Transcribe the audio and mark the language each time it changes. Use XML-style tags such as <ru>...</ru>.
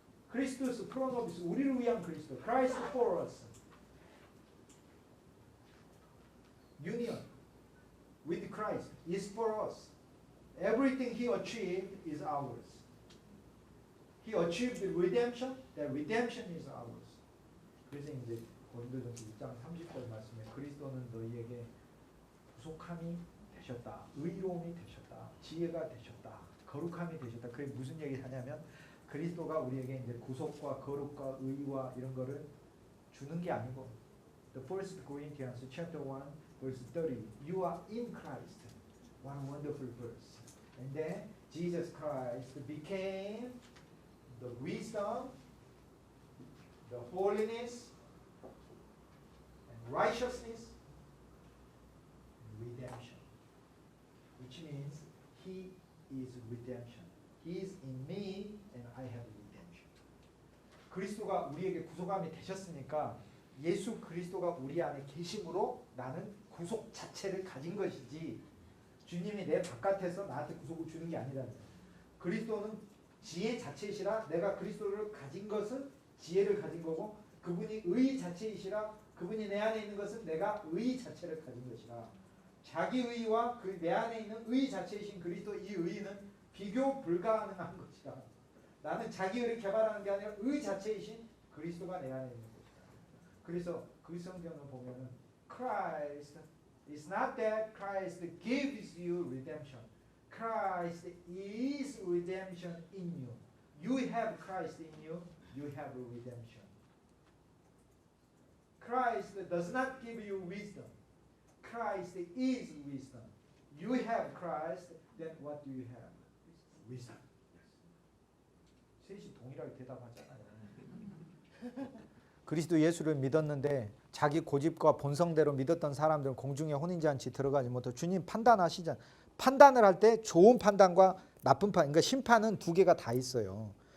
<ko>크리스토스 프로노비스 우리를 위한 그리스도.</ko> <en>Christ for us. Union with Christ is for us. Everything he achieved is ours. He achieved redemption. That redemption is ours.</en> <ko>그래서 이제 고린도전서 6장 30절 말씀에 그리스도는 너희에게 구속함이 되셨다. 의로움이 되셨다. 지혜가 되셨다. 거룩함이 되셨다. 그게 무슨 얘기를 하냐면 그리스도가 우리에게 이제 구속과 거룩과 의와 이런 거를 주는 게 아니고</ko> <en>The First Corinthians chapter 1 verse 30 You are in Christ. What a wonderful verse. And then Jesus Christ became the wisdom, the holiness, and righteousness, and redemption. Which means He is redemption. He is in me and I have redemption.</en> <ko>그리스도가 우리에게 구속함이 되셨으니까 예수 그리스도가 우리 안에 계심으로 나는 구속 자체를 가진 것이지 주님이 내 바깥에서 나한테 구속을 주는 게 아니라는 거예요. 그리스도는 지혜 자체이시라 내가 그리스도를 가진 것은 지혜를 가진 거고 그분이 의 자체이시라 그분이 내 안에 있는 것은 내가 의 자체를 가진 것이라 자기 의와 그 내 안에 있는 의 자체이신 그리스도 이 의는 비교 불가능한 것이라 나는 자기 의를 개발하는 게 아니라 의 자체이신 그리스도가 내 안에 있는 것이다. 그래서 그 성경을 보면은</ko> <en>Christ is not that Christ gives you redemption. Christ is redemption in you. You have Christ in you. You have redemption. Christ does not give you wisdom. Christ is wisdom. You have Christ, then what do you have? Wisdom.</en> <ko>셋이 동일하게 대답하잖아요. 그리스도 예수를 믿었는데 자기 고집과 본성대로 믿었던 사람들은 공중에 혼인잔치 들어가지 못하고 주님 판단하시잖아요. 판단을 할 때 좋은 판단과 나쁜 판단, 그러니까 심판은 두 개가 다 있어요.</ko>